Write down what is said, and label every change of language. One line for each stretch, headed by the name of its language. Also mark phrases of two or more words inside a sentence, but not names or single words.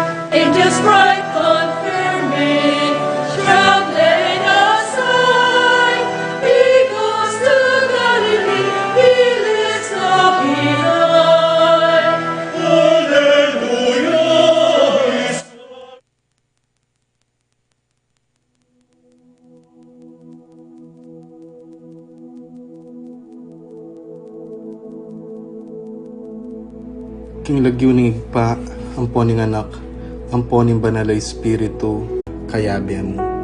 English: Angels bright confirming, shroud laid aside. He goes to Galilee, He lives now behind. Hallelujah, His
Pampanga: King lagyo ni pa, amponing anak, amponing banalay espiritu, kayabian mo.